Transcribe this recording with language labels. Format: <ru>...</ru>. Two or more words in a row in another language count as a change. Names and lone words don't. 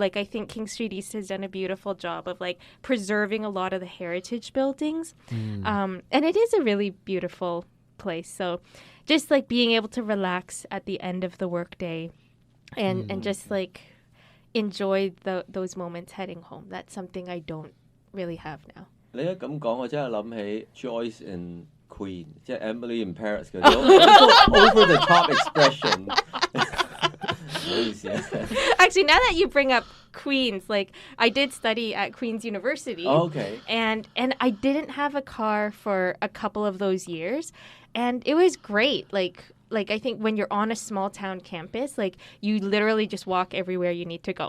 <en>Like, I think King Street East has done a beautiful job of like preserving a lot of the heritage buildings, and it is a really beautiful place. So just like being able to relax at the end of the workday and just like enjoy those moments heading home. That's something I don't really have now.</en> <yue>你一咁講，我真係諗起 Joyce in Queen， 即係 Emily in Paris 嗰啲</yue> <en>over the top expression。</en> <yue>唔好意思。</yue> <en>Actually, now that you bring up Queens, like I did study at Queens University. Okay. And I didn't have a car for a couple of those years, and it was great. Like I think when you're on a small town campus, like you literally just walk everywhere you need to go.</en>